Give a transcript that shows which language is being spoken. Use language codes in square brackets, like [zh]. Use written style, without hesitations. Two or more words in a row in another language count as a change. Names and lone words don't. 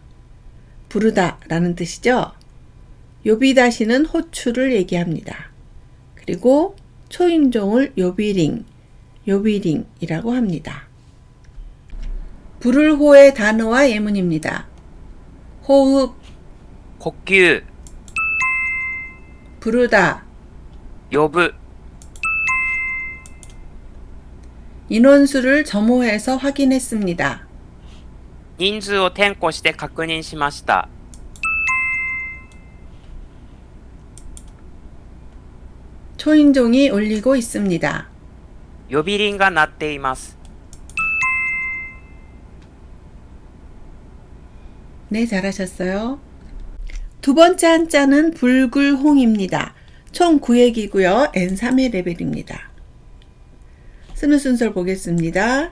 [ko] 부르다 라는 뜻이죠. 요비다시는 호추를 얘기합니다. 그리고 초인종을 요비링이라고 합니다. 불을호의 단어와 예문입니다. 호흡, [ja] 呼吸 [ko] 부르다, [ja] 呼ぶ [ko] 인원수를 점호해서 확인했습니다. [ja] 人数を点呼して確認しました。 [ko] 초인종이 울리고 있습니다. [ja] 呼び鈴が鳴っています。 [ko] 네, 잘하셨어요. 두 번째 한자는 불글홍입니다. 총 9획이고요. N3의 레벨입니다. 쓰는 순서를 보겠습니다.